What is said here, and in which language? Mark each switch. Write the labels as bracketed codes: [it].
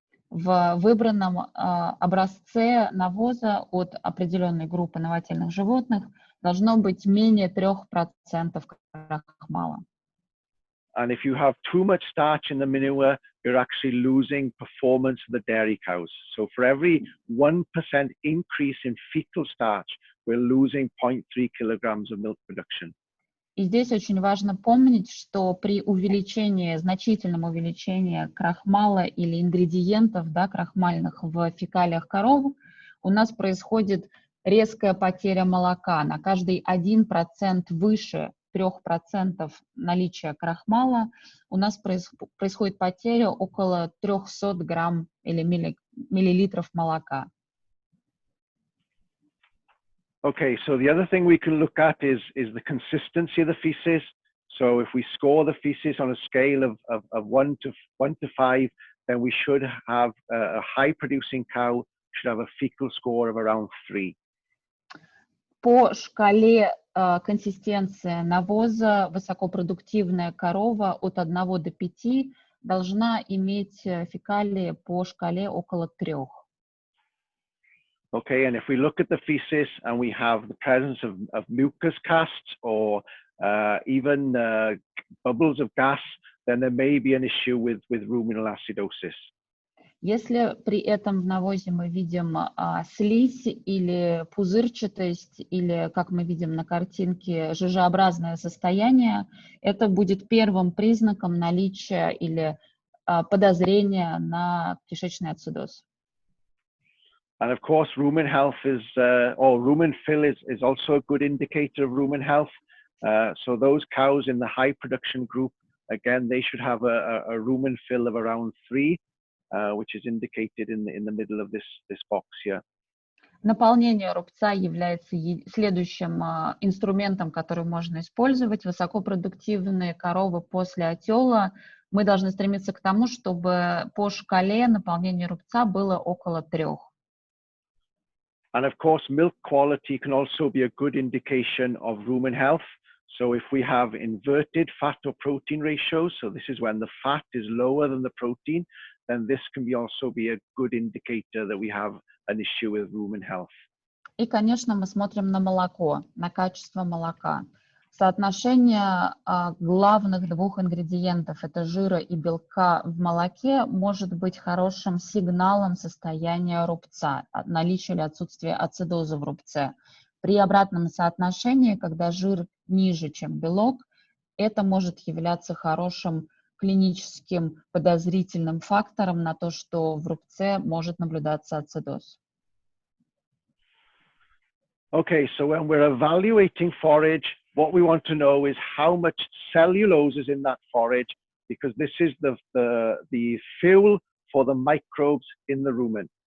[ru] В выбранном образце навоза от определенной группы новотельных животных должно быть менее 3% крахмала. [en] And if you have too much starch in the manure, you're actually losing performance of the dairy cows. So for every 1% increase in fecal starch, we're losing 0.3 kilograms of milk production. [ru] И здесь очень важно помнить, что при увеличении, значительном увеличении крахмала или ингредиентов, да, крахмальных в фекалиях коров, у нас происходит резкая потеря молока. На каждый 1% выше 3% наличия крахмала у нас происходит потеря около 300 грамм или миллилитров молока. [en] Okay, so the other thing we can look at is the consistency of the feces. So if we score the feces on a scale of 1 to 5, then we should have a high producing cow should have a fecal score of around 3. [ru] По шкале консистенции навоза высокопродуктивная корова от 1 до 5 должна иметь фекалии по шкале около 3. [en] Okay, and if we look at the feces and we have the presence of mucus casts or even bubbles of gas, then there may be an issue with ruminal acidosis. [ru] Если при этом в навозе мы видим слизь или пузырчатость, или, как мы видим на картинке, жижеобразное состояние, это будет первым признаком наличия или подозрения на кишечный ацидоз. [en] And of course, rumen health or rumen fill is also a good indicator of rumen health. So those cows in the high production group, again, they should have a rumen fill of around 3. Which is indicated in the middle of this box here. [ru] Наполнение рубца является следующим инструментом, который можно использовать. Высокопродуктивные коровы после отела. Мы должны стремиться к тому, чтобы по шкале наполнение рубца было около 3. [en] And of course, milk quality can also be a good indication of rumen health. So if we have inverted fat or protein ratios, so this is when the fat is lower than the protein, then this can also be a good indicator that we have an issue with rumen health. [ru] И, конечно, мы смотрим на молоко, на качество молока. Соотношение главных 2 ингредиентов, это жира и белка в молоке, может быть хорошим сигналом состояния рубца, наличия или отсутствия ацидоза в рубце. При обратном соотношении, когда жир ниже, чем белок, это может являться хорошим клиническим подозрительным фактором на то, что в рубце может наблюдаться ацидоз. [en] Okay, so when we're evaluating forage, what we want to know is how much cellulose is in that forage, because this is the fuel for the microbes in the rumen.